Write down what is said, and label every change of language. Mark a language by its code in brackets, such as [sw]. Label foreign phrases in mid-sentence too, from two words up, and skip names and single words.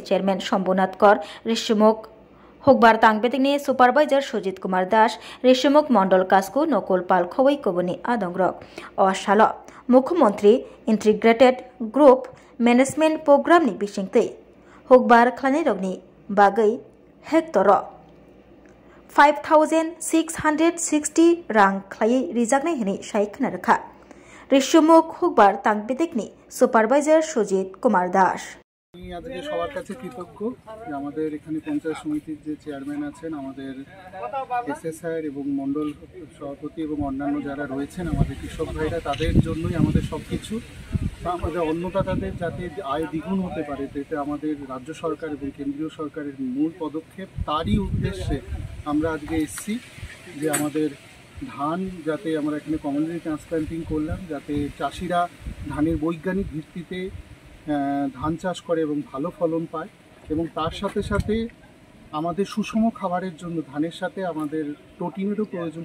[trp] चेयरमैन शम्भुनाथ कर रिशमुक हुकबार तांगबेदिंनि सुपारभाइजार सुजित कुमार दास रिशमुक मंडल कास्कु नकुल पाल खवै कबुनि आदंग्रक अशाल मुख्यमंत्री इंटीग्रेटेड ग्रुप मैनेजमेंट प्रोग्रामनि बिसिंते हुकबार खालायरगनि बागै हेक्टर 5660 रां खालायै रिजागनाय हनै सायखना रखा रिशमुक हुकबार तांगबेदिंनि सुपारभाइजार सुजित कुमार दास [bn] আজকে সবার কাছে কৃতজ্ঞ যে আমাদের এখানে পঞ্চায়েত সমিতির যে চেয়ারম্যান আছেন, আমাদের এসএসআর এবং মণ্ডল সভাপতি এবং অন্যান্য যারা রয়েছেন আমাদের কৃষক ভাইরা, তাদের জন্যই আমাদের সব কিছু। আমাদের অন্নদাতাদের যাতে আয় দ্বিগুণ হতে পারে, যেটা আমাদের রাজ্য সরকার এবং কেন্দ্রীয় সরকারের মূল পদক্ষেপ, তারই উদ্দেশ্যে আমরা আজকে এসেছি যে আমাদের ধান যাতে আমরা এখানে [en] community transplanting [bn] করলাম, যাতে চাষিরা ধানের বৈজ্ঞানিক ভিত্তিতে ধান চাষ করে এবং ভালো ফলন পায়, এবং তার সাথে সাথে আমাদের সুষম খাবারের জন্য ধানের সাথে আমাদের প্রোটিনেরও প্রয়োজন।